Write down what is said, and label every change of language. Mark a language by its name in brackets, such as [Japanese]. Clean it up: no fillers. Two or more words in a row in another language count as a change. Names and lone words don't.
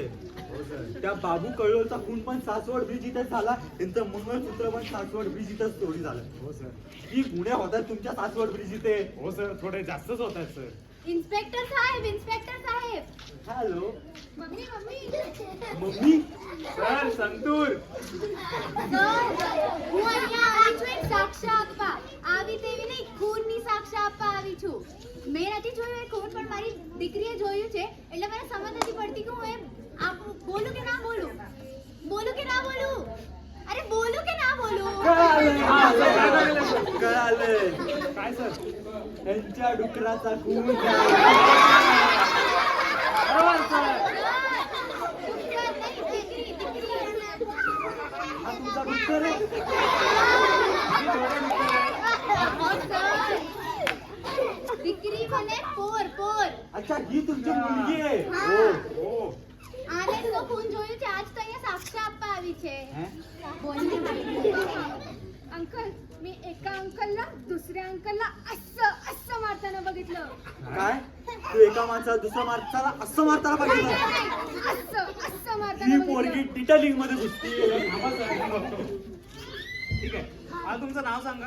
[Marathi] त्या बाबू कळोलचा खून पण सासवड ब्रिज इथे झाला. त्यांचं मंगळसूत्र पण सासवड ब्रिज इथंच चोरी झालं. हो सर. ही गुन्हे होतात तुमच्या सासवड ब्रिज इथे. हो सर, थोडे जास्तच होत आहेत सर. इन्स्पेक्टर साहेब, इन्स्पेक्टर साहेब. हॅलो मम्मी मम्मी मम्मी. सर संतूर. [Gujarati] હું અહીંયા આવી છું એક સાક્ષા આપવા. આવી તેવી નહીં, ખૂનની સાક્ષા આપવા આવી છું. મેં નથી જોયું એ ખૂન, પણ મારી દીકરીએ જોયું છે. એટલે મને સમજ નથી પડતી કે હું એમ બોલું કે ના બોલું. બોલું કે ના બોલું. અરે બોલું કે ના બોલું. [Marathi] कळालंय. काय सर? त्यांच्या डुकराचा खून बरोबर सर. [Gujarati] ડુક્કર નહીં, દીકરી, દીકરી. [Marathi] हा तुमचा डुक्कर आहे. हो, सर. [Gujarati] દીકરી મને પોર પોર. [Marathi] अच्छा ही तुमची मुलगी आहे. हा. हो. [Gujarati] આને તો ખૂન જોયું છે, આજ તો અહીંયા સાક્ષા આપવા આવી છે. [Marathi] हैं? બોલની अंकल, मी एका अंकलला दुसऱ्या अंकलला असं असं मारताना बघितलं. काय तू एका माणसाला दुसऱ्या माणसाला असं मारताना पाहिजे. असं असं ही मारताना पोरगी बघितलं. डिटेलिंग मध्ये घुसती. थांबा सर, मी बघतो. ठीक आहे. मला तुमचं नाव सांगा.